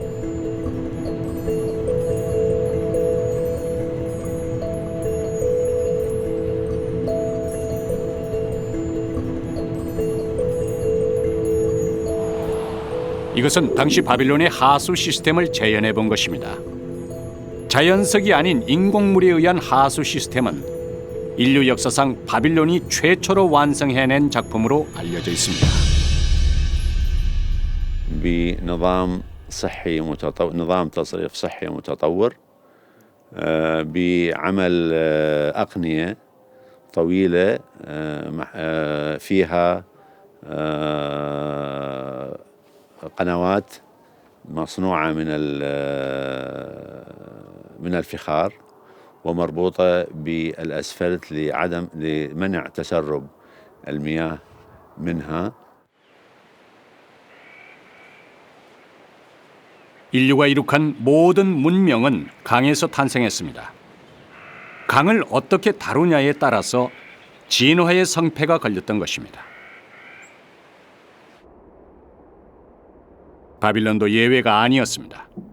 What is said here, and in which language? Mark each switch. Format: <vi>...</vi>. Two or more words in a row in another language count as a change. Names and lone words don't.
<ko>이것은 당시 바빌론의 하수 시스템을 재현해 본 것입니다. 자연석이 아닌 인공물에 의한 하수 시스템은 인류 역사상 바빌론이 최초로 완성해낸 작품으로 알려져 있습니다.</ko> <ar>بنظام صحي متطور، نظام تصريف صحي متطور، بعمل أقنية طويلة فيها قنوات مصنوعة من الفخار ومربوطة بالأسفلت لمنع تسرب المياه منها.</ar> <ko>인류가 이룩한 모든 문명은 강에서 탄생했습니다. 강을 어떻게 다루냐에 따라서 진화의 성패가 걸렸던 것입니다. 바빌론도 예외가 아니었습니다.</ko>